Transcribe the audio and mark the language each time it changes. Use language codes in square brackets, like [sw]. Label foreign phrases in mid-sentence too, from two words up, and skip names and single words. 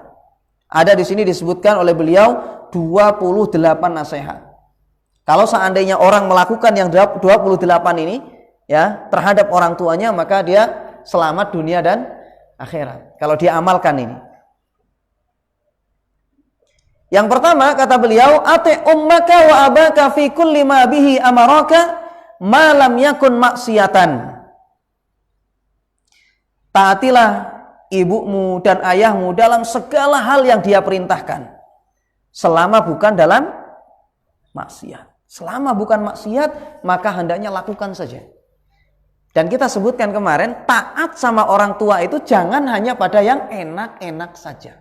[id] Ada di sini disebutkan oleh beliau 28 nasihat. Kalau seandainya orang melakukan yang 28 ini ya terhadap orang tuanya, maka dia selamat dunia dan akhirat. Kalau dia amalkan ini. Yang pertama kata beliau, [ar] أطع أمك وأباك في كل ما به أمرك ما لم يكن معصية. [id] Taatilah ibumu dan ayahmu dalam segala hal yang dia perintahkan, selama bukan dalam maksiat. Selama bukan maksiat, maka hendaknya lakukan saja. Dan kita sebutkan kemarin, taat sama orang tua itu jangan hanya pada yang enak-enak saja.